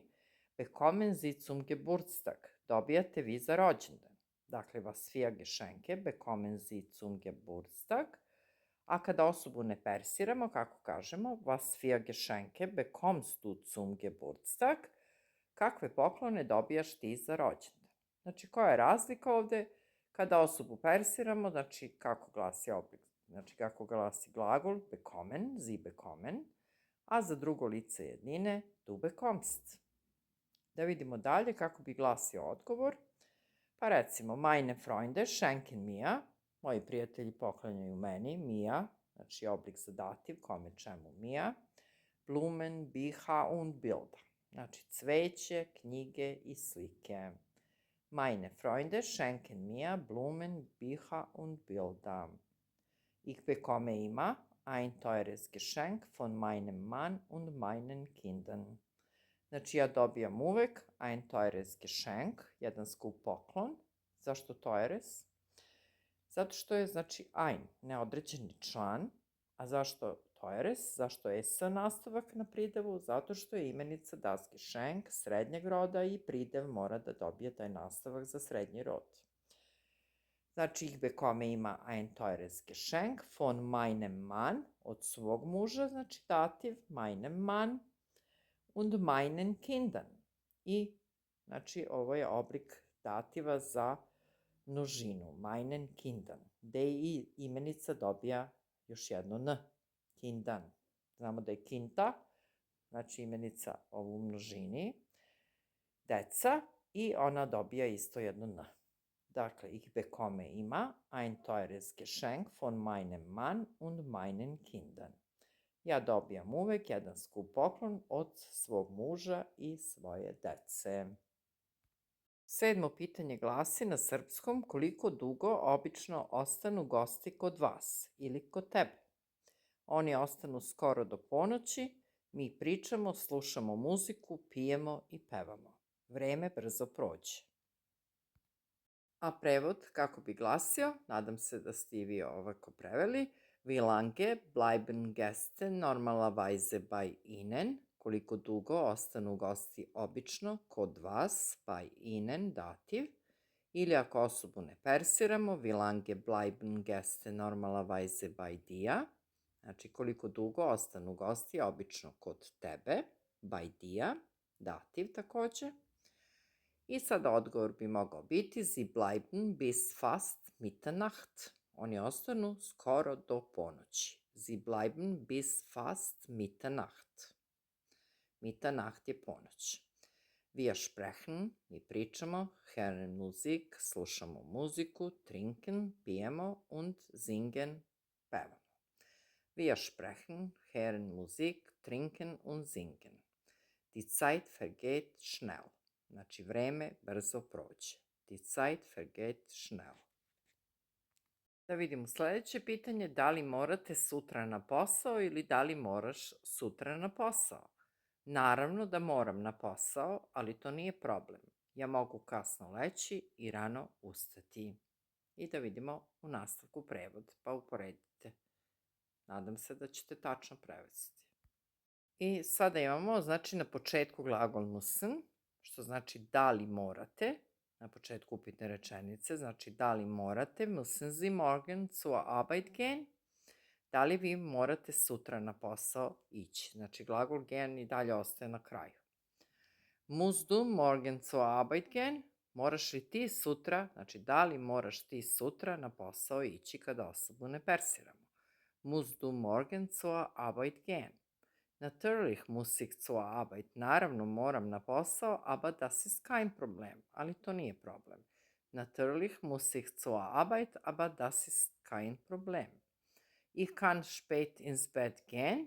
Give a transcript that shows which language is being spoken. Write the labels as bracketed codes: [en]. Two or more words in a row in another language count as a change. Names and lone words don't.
[de] Bekommen Sie zum Geburtstag, [sr] dobijate vi za rođendan. Dakle, [de] was für Geschenke, bekommen Sie zum Geburtstag. [sr] A kada osobu ne persiramo, kako kažemo, [de] was für Geschenke bekommst du zum Geburtstag, [sr] kakve poklone dobijaš ti za rođendan. Znači, koja je razlika ovdje? Kada osobu persiramo, znači kako glasi oblik, znači kako glasi glagol, [de] bekommen, Sie bekommen, [sr] a za drugo lice jednine, [de] du bekommst. [sr] Da vidimo dalje kako bi glasio odgovor. Pa recimo, [de] meine Freunde schenken mir, [sr] moji prijatelji poklanjaju meni, mir, znači oblik za dativ, kome čemu mir, [de] Blumen, Bücher und Bilder, [sr] znači cveće, knjige i slike. [de] Meine Freunde schenken mir Blumen, Bücher und Bilder. Ich bekomme immer ein teures Geschenk von meinem Mann und meinen Kindern. [sr] Znači ja dobijam uvek [de] ein teures Geschenk, [sr] jedan skup poklon. Zašto teures? Zato što je, znači, ein, neodređeni član. A zašto teures? Zašto je s nastavak na pridevu? Zato što je imenica [de] das Geschenk [sr] srednjeg roda i pridev mora da dobije taj nastavak za srednji rod. Znači, [de] ich bekomme ima ein teures Geschenk von meinem Mann, [sr] od svog muža, znači dativ, [de] meinem Mann, und meinen Kindern. [sr] I, znači, ovo je oblik dativa za množinu, [de] meinen Kindern, [sr] gde i imenica dobija još jedno n, Kindern. Znamo da je kinta, znači imenica u množini, deca, i ona dobija isto jedno n. Dakle, [de] ich bekomme ima ein teures Geschenk von meinem Mann und meinen Kindern. [sr] Ja dobijam uvek jedan skup poklon od svog muža i svoje dece. 7. pitanje glasi na srpskom koliko dugo obično ostanu gosti kod vas ili kod tebe. Oni ostanu skoro do ponoći, mi pričamo, slušamo muziku, pijemo i pevamo. Vreme brzo prođe. A prevod kako bi glasio, nadam se da ste i vi ovako preveli. [de] Wie lange bleiben Gäste normalerweise bei Ihnen? [sr] Koliko dugo ostanu gosti obično kod vas, [de] bei Ihnen, dativ. [sr] Ili ako osobu ne persiramo, [de] wie lange bleiben Gäste normalerweise bei dir? [sr] Znači, koliko dugo ostanu gosti obično kod tebe, [de] bei dir, [sr] dativ takođe. I sada odgovor bi mogao biti [de] Sie bleiben bis fast Mitternacht. [sr] Oni ostanu skoro do ponoći. [de] Sie bleiben bis fast Mitternacht. [sr] Mitternacht je ponoć. [de] Wir sprechen, [sr] mi pričamo, [de] hören Musik, [sr] slušamo muziku, [de] trinken, pijemo und singen, pevamo. Wir sprechen, hören Musik, trinken und singen. Die Zeit vergeht schnell. [sr] Znači, vreme brzo prođe. [de] Die Zeit vergeht schnell. [sr] Da vidimo sledeće pitanje, da li morate sutra na posao ili da li moraš sutra na posao? Naravno da moram na posao, ali to nije problem. Ja mogu kasno leći i rano ustati. I da vidimo u nastavku prevod, pa uporedite. Nadam se da ćete tačno prevesti. I sada imamo, znači, na početku glagol müssen, što znači da li morate, na početku upitne rečenice, znači da li morate, [de] müssen Sie morgen zur Arbeit gehen? [sr] Da li vi morate sutra na posao ići? Znači, glagol gehen i dalje ostaje na kraju. [de] Musst du morgen zur Arbeit gehen? [sr] Moraš li ti sutra, znači da li moraš ti sutra na posao ići kada osobu ne persiramo? [de] Musst du morgen zur Arbeit gehen? Natürlich muss ich zur Arbeit. [sr] Naravno moram na posao, [de] aber das ist kein Problem. [sr] Ali to nije problem. [de] Natürlich muss ich zur Arbeit, aber das ist kein Problem. Ich kann spät ins Bett gehen.